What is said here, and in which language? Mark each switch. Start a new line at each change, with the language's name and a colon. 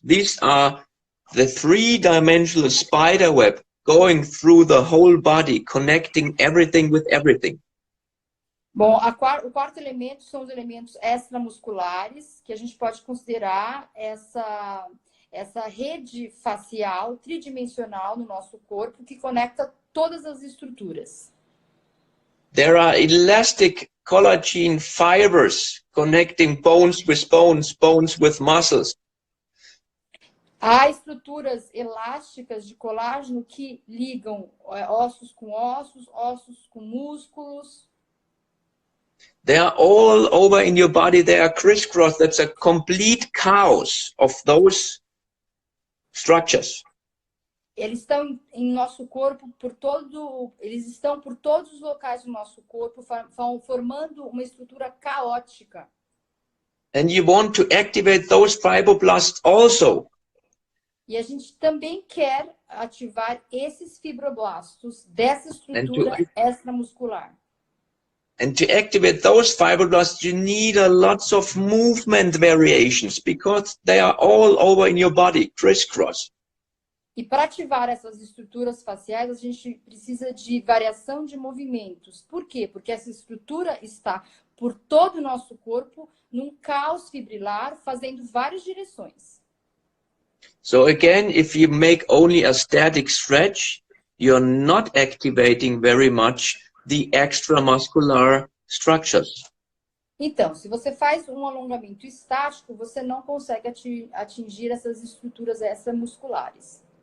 English: These are the three-dimensional spider web going through the whole body, connecting everything with everything.
Portuguese: Bom, o quarto elemento são os elementos extramusculares, que a gente pode considerar essa rede facial tridimensional no nosso corpo que conecta todas as estruturas.
English: There are elastic collagen fibers connecting bones with bones, bones with muscles.
Portuguese: Há estruturas elásticas de colágeno que ligam ossos com ossos, ossos com músculos.
English: They are all over in your body. They are crisscrossed. That's a complete chaos of those structures.
Portuguese: Eles estão em nosso corpo eles estão por todos os locais do nosso corpo, formando uma estrutura caótica.
English: And you want to activate those fibroblasts also.
Portuguese: E a gente também quer ativar esses fibroblastos dessa estrutura extramuscular.
English: And to activate those fibroblasts, you need a lots of movement variations because they are all over in your body, crisscross.
Portuguese: E para ativar essas estruturas faciais, a gente precisa de variação de movimentos. Por quê? Porque essa estrutura está por todo o nosso corpo, num caos fibrilar, fazendo várias direções.
English: So again, if you make only a static stretch, you're not activating very much the extramuscular structures.
Portuguese: Então, se você faz um alongamento estático, você não consegue atingir essas estruturas extramusculares.